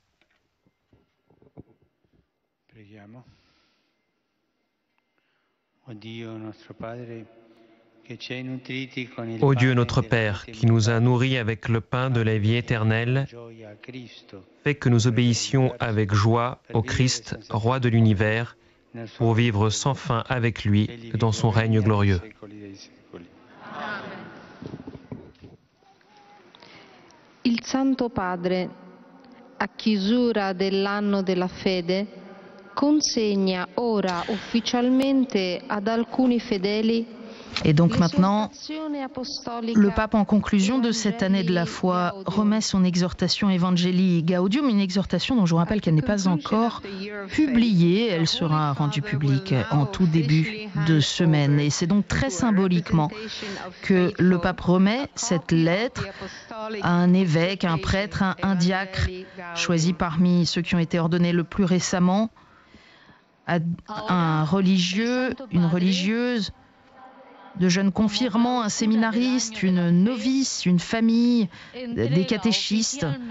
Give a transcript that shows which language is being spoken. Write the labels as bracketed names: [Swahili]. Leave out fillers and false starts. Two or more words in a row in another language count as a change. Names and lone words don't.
[French] Ô Dieu notre Père, qui nous a nourris avec le pain de la vie éternelle, fais que nous obéissions avec joie au Christ, roi de l'univers, pour vivre sans fin avec lui dans son règne glorieux. [Italian] Il Santo Padre, a chiusura dell'anno della fede, consegna ora ufficialmente ad alcuni fedeli. [French] Et donc maintenant, le pape, en conclusion de cette année de la foi, remet son exhortation Evangelii Gaudium, une exhortation dont je vous rappelle qu'elle n'est pas encore publiée. Elle sera rendue publique en tout début de semaine. Et c'est donc très symboliquement que le pape remet cette lettre à un évêque, un prêtre, un diacre, choisi parmi ceux qui ont été ordonnés le plus récemment, à un religieux, une religieuse, de jeunes confirmants, un séminariste, une novice, une famille, des catéchistes.